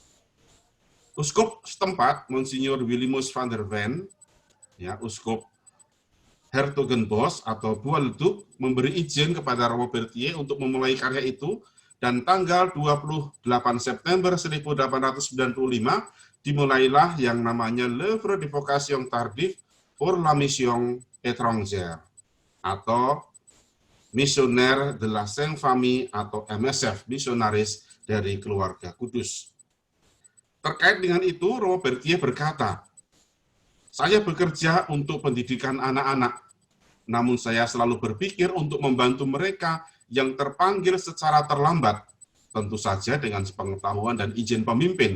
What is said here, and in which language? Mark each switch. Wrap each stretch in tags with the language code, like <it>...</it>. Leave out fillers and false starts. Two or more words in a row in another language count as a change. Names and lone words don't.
<id>Uskup setempat, Monsignor Willimus van der Ven, ya, Uskup Hertogenbosch atau Bois-le-Duc, memberi izin kepada Romo Berthier untuk memulai karya itu, dan tanggal 28 September 1895 dimulailah yang namanya</id> <fr>L'œuvre de vocation tardive pour la mission étrangère,</fr> <id>atau</id> <fr>Missionnaire de la Sainte Famille</fr> <id>atau MSF, misionaris dari keluarga kudus. Terkait dengan itu, Romo Berthier berkata, "Saya bekerja untuk pendidikan anak-anak, namun saya selalu berpikir untuk membantu mereka yang terpanggil secara terlambat, tentu saja dengan sepengetahuan dan izin pemimpin.</id>